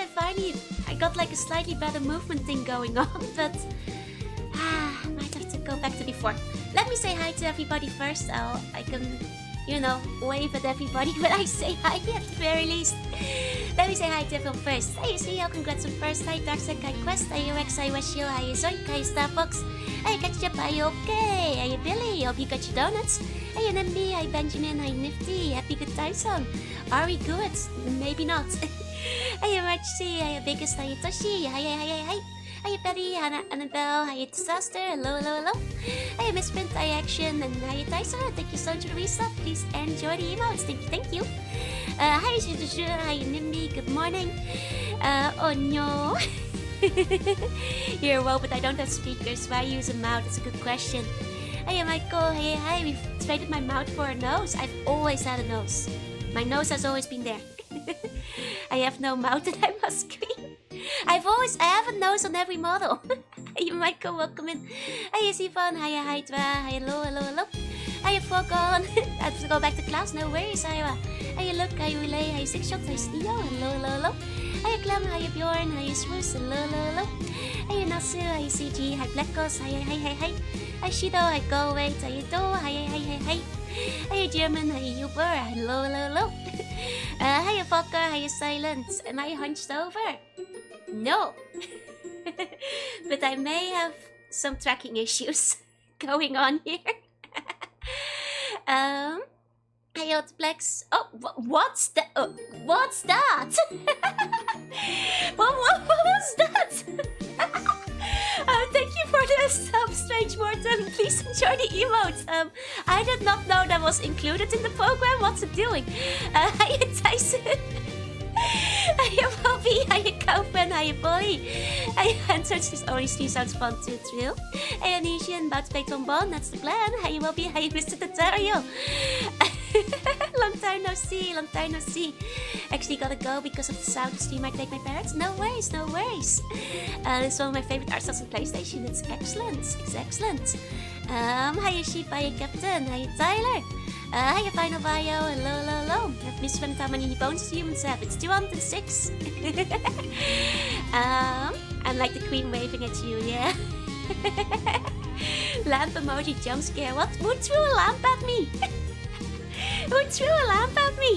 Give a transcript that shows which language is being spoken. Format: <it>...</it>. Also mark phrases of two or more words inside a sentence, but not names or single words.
<en>I got like a slightly better movement thing going on, but might have to go back to before. Let me say hi to everybody first. I can, wave at everybody when I say hi at the very least. Let me say hi to everyone first. Hey, CEO, congrats on first. Hi, Darkseid, hi, Quest, hi, Rex, hi, Weshio, hi, Zoink, hi, Starfox. Hi, Ketchup, are you okay? Hi, Billy, hope you got your donuts. Hi, NMB, hi, Benjamin, hi, Nifty, happy good time song. Are we good? Maybe not. Hi, Marcy, hi, Biggest, hi, Toshi, hi. Hi, Betty, Hannah, Annabelle, hi, Disaster, hello. Hi, Misprint, hi, Action, and hi, Tyson. Thank you so much for the resub. Please enjoy the emotes. Thank you. Hi, Shushu, hi, Nimby, good morning. Oh no. You're well, but I don't have speakers. Why use a mouth? It's a good question. Hey, Michael, hi, we've traded my mouth for a nose. I've always had a nose. My nose has always been there. I have no mouth and I must scream. I have a nose on every model. Hey, Michael, welcome in. Hi, Sivan, hi, Hydra, hi, hello. Hi, Fogon. I have to go back to class, no worries, Ira. Hi, Look, hi, Relay, hi, Six Shots, hi, Steo, hello. Hi, Clem, hi, Bjorn, hi, Swoosh, hello. Hi, Nasu, hi, CG, hi, Blackos, hi. Hi, Shido, hi, Go Wait, hi, Do, hi. Hi, German, hi, Uber, hello. Hi, Fokker, hi, Silence. Am I hunched over? No. But I may have some tracking issues going on here. Hi, Outplex. Oh, what's that? What's that? What was that? Thank you for the sub, Strange Morton. Please enjoy the emotes. I did not know that was included in the program. What's it doing? Hi, Tyson. Hi, Bobby. Hi, Kaufman. Hi, Polly. Hi, Answers. This only stream sounds fun to thrill. Hi, Anisian. About to play Tron Bonne. That's the plan. Hi, Bobby. Hi, Mr. Tutorial. Long time no see, long time no see. Actually gotta go because of the sound stream I take my parents. No worries, no worries. It's one of my favorite art styles on PlayStation. It's excellent, it's excellent. Hiya Sheep, hiya Captain, hiya Tyler. Hiya Final Bio, hello, hello, hello. I've misspent how many bones humans have. It's 206. I'm like the queen waving at you, yeah. Lamp emoji jump scare. What? Who threw a lamp at me? Who threw a lamp at me?</en>